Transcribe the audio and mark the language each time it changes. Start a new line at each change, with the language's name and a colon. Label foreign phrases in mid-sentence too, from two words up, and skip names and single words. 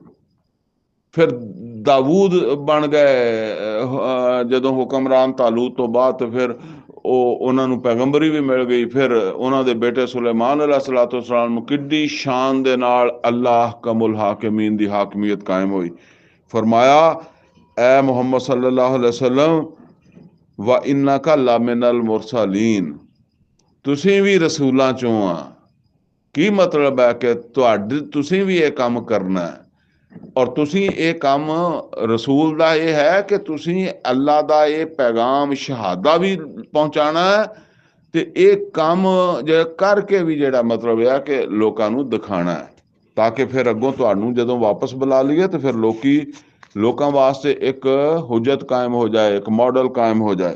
Punjabi: ਫਿਰ ਦਾਊਦ ਬਣ ਗਏ ਜਦੋਂ ਹੁਕਮਰਾਨ ਤਾਲੂਤ ਤੋਂ ਬਾਅਦ, ਤੇ ਫਿਰ ਉਹਨਾਂ ਨੂੰ ਪੈਗੰਬਰੀ ਵੀ ਮਿਲ ਗਈ। ਫਿਰ ਉਹਨਾਂ ਦੇ ਬੇਟੇ ਸੁਲੇਮਾਨ अलैहिस्सलाम ਨੂੰ ਕਿੱਡੀ ਸ਼ਾਨ ਦੇ ਨਾਲ
Arabic: الله أحكم الحاكمين
Punjabi: ਦੀ ਹਾਕਮੀਅਤ ਕਾਇਮ ਹੋਈ। ਫਰਮਾਇਆ ਐ
Arabic: ਮੁਹੰਮਦ صلى الله عليه وسلم وإنك لمن المرسلين,
Punjabi: ਤੁਸੀਂ ਵੀ ਰਸੂਲਾਂ ਚੋਂ ਆ। ਕੀ ਮਤਲਬ ਹੈ ਕਿ ਤੁਸੀਂ ਵੀ ਇਹ ਕੰਮ ਕਰਨਾ ਹੈ। ਔਰ ਤੁਸੀਂ ਇਹ ਕੰਮ ਰਸੂਲ ਦਾ ਇਹ ਹੈ ਕਿ ਤੁਸੀਂ ਅੱਲਾ ਦਾ ਇਹ ਪੈਗਾਮ ਸ਼ਹਾਦਾ ਵੀ ਪਹੁੰਚਾਣਾ ਹੈ, ਤੇ ਇਹ ਕੰਮ ਜਿਹੜਾ ਕਰਕੇ ਵੀ ਜਿਹੜਾ ਮਤਲਬ ਹੈ ਕਿ ਲੋਕਾਂ ਨੂੰ ਦਿਖਾਣਾ ਹੈ, ਤਾਂ ਕਿ ਫਿਰ ਅੱਗੋਂ ਤੁਹਾਨੂੰ ਜਦੋਂ ਵਾਪਸ ਬੁਲਾ ਲਈਏ ਤੇ ਫਿਰ ਲੋਕਾਂ ਵਾਸਤੇ ਇੱਕ ਹੁਜਤ ਕਾਇਮ ਹੋ ਜਾਏ, ਇੱਕ ਮਾਡਲ ਕਾਇਮ ਹੋ ਜਾਏ।